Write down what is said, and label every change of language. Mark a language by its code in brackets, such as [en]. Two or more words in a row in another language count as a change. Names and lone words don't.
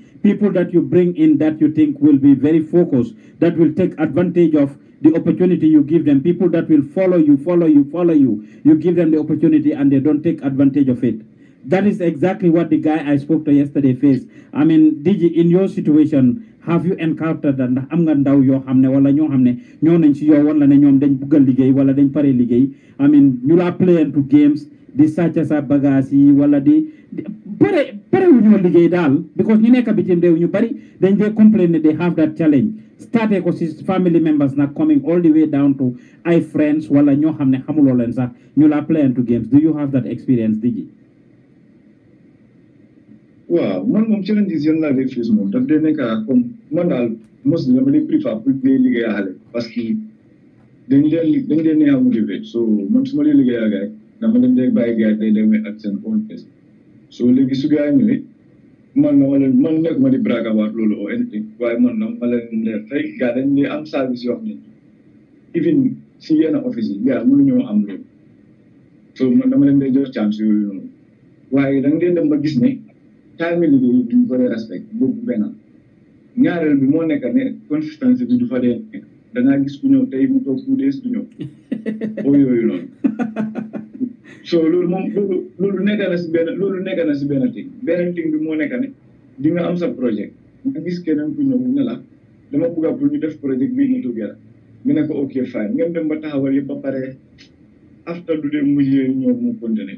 [en] People that you bring in that you think will be very focused, that will take advantage of the opportunity you give them. People that will follow you. You give them the opportunity and they don't take advantage of it. That is exactly what the guy I spoke to yesterday faced. DG, in your situation, have you encountered that [wo] am nga ndaw yoo xam ne wala ñoo xam ne ñoo nañ ci yow wala ne ñoom dañ bugg a liggéey wala dañ pare liggéey ñu la [en] play into games [wo] di sàcc sa bagage yi wala di pare wu ñoo liggéey daal because ñu nekk bitim réew ñu bari dañ dee complain ne [en] they have that challenge [wo] starté ko si [en] family members [wo] nag [en] coming all the way down to [wo] ay friends wala ñoo xam ne xamuloo leen sax ñu la [en] play into games. Do you have that experience, Digi? [wo] Waaw man moom challenges yan laa dee face moom daf dee nekk comme man daal mostly dama dee préfère pour dee liggéey xale [fr] parce que [wo] dañ dee neex a motivé so man su ma dee liggéey ak rek dama leen dee bàyyi gars day demee ak seen own pace so léegi su gars yi ñëwee man nekkuma di [en] brag about [wo] loolu [en] or anything [wo] waaye man na ma leen dee fay gars dañ dee am service yoo xam ne even si yenn office yi gars mënuñoo am loolu so man dama leen dee jox chance yooyu noonu waaye da nga dee dem ba gis ne time liggéey duñ ko dee respect boobu benn ñaareel bi moo nekk ne consistency bi du fa dee nekk da ngaa gis ku ñëw tey mu toog 2 days du ñëw o yooyu noonu so loolu moom loolu nekk na si benn thing beneen thing bi moo nekk ne di nga am sa projet nga gis keneen ku ñëw ne la dama bëgg pour ñu def projet bii ñu together nga ne ko [en] ok fine [wo] ngeen dem ba taxawal yëpp ba pare after du dee mujjee ñëw mu continuer